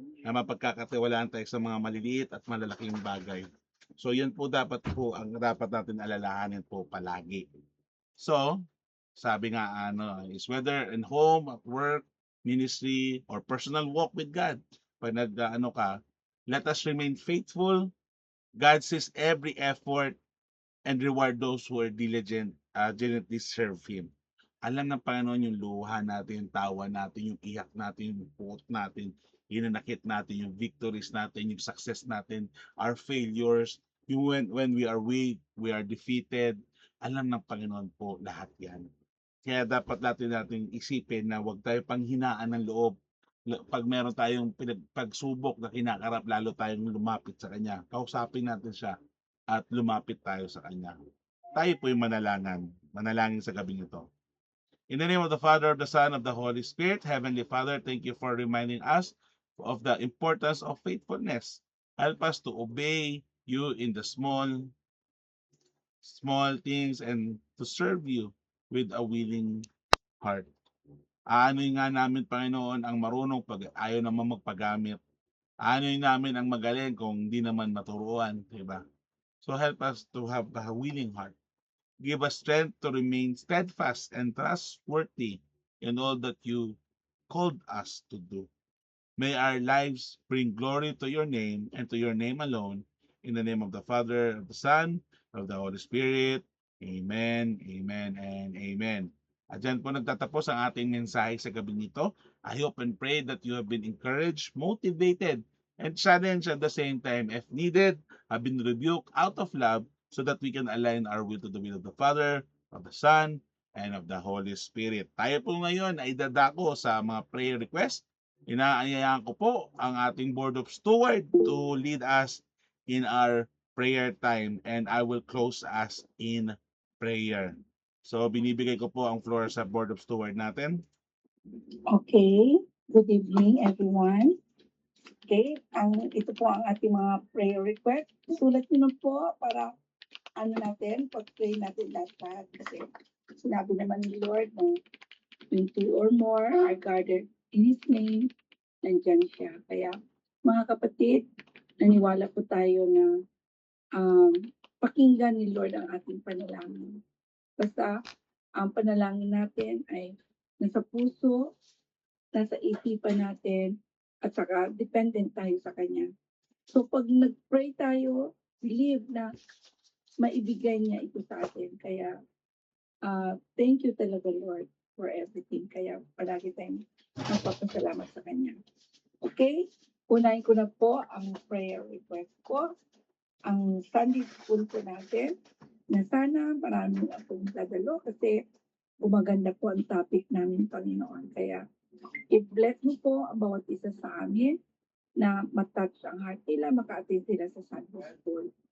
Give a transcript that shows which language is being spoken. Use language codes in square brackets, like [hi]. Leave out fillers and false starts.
[tl] Na mapagkakatiwalaan tayo sa mga maliliit at malalaking bagay. So, yun po ang dapat natin alalahanin po palagi. [en] So, [tl] sabi nga [en] is whether in home, at work, ministry, or personal walk with God. Pag ka, let us remain faithful. God sees every effort and reward those who are diligently serve Him. [tl] Alam ng Panginoon yung luha natin, yung tawa natin, yung iyak natin, yung puot natin, hinanakit natin, yung victories natin, yung success natin, [en] our failures, [tl] yung [en] when we are weak, we are defeated. [tl] Alam ng Panginoon po lahat yan. Kaya dapat natin isipin na huwag tayo panghinaan ng loob. Pag meron tayong pagsubok na kinakarap, lalo tayong lumapit sa Kanya. Kausapin natin siya at lumapit tayo sa Kanya. Tayo po yung manalangin sa gabing ito. [en] In the name of the Father, of the Son, of the Holy Spirit, Heavenly Father, thank you for reminding us of the importance of faithfulness. Help us to obey you in the small things and to serve you with a willing heart. [tl] Aanuin nga namin, Panginoon, ang marunong pag ayaw naman magpagamit. Aanuin namin ang magaling kung hindi naman maturuan, diba? [en] So help us to have a willing heart. Give us strength to remain steadfast and trustworthy in all that you called us to do. May our lives bring glory to your name and to your name alone. In the name of the Father, of the Son, of the Holy Spirit. Amen, amen, and amen. [tl] At dyan po nagtatapos ang ating mensahe sa gabi nito. [en] I hope and pray that you have been encouraged, motivated, and challenged at the same time. If needed, have been rebuked out of love so that we can align our will to the will of the Father, of the Son, and of the Holy Spirit. [tl] Tayo po ngayon ay dadako sa mga prayer request. Inaanyayahan ko po ang ating [en] Board of Steward to lead us in our prayer time and I will close us in prayer. [tl] So binibigay ko po ang floor sa Board of Steward natin. [en] Okay, good evening everyone. [tl] Okay, ito po ang ating mga prayer request. Sulat niyo na po para pag-pray natin lahat. Kasi sinabi naman ni Lord na [en] when two or more are gathered in His name, [tl] nandyan siya. Kaya mga kapatid, naniwala po tayo na pakinggan ni Lord ang ating panalangin. Basta ang panalangin natin ay nasa puso, nasa isipan natin, at saka dependent tayo sa Kanya. So pag nag-pray tayo, believe na maibigay niya ito sa atin. [en] Kaya thank you talaga Lord for everything. [tl] Kaya palagi tayong magpapasalamat sa Kanya. Okay? Unahin ko na po ang prayer request ko. Ang Sunday school po natin na sana marami akong dadalo kasi gumaganda po ang topic namin, Panginoon. Kaya i-bless mo po ang bawat isa sa amin na matouch ang heart nila, maka-attend sila sa Sunday school.